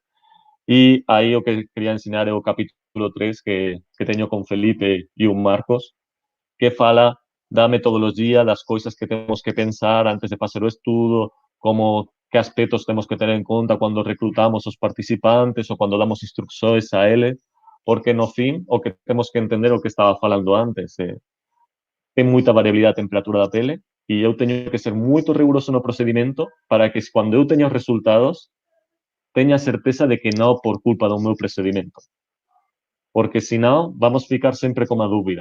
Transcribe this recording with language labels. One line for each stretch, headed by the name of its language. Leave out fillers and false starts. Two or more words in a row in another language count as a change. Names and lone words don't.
Galician: E aí o que quería ensinar é o capítulo 3 que teño con Felipe e un Marcos, que fala da metodoloxía, das coisas que temos que pensar antes de facer o estudo, que aspectos temos que ter en conta cando reclutamos os participantes ou cando damos instruccións a eles,
Portuguese: porque no fim, o que temos que entender o que estava falando antes, tem muita variabilidade da temperatura da pele e eu tenho que ser muito rigoroso no procedimento para que quando eu tenha os resultados, tenha certeza de que não por culpa do meu procedimento. Porque senão vamos ficar sempre com a dúvida.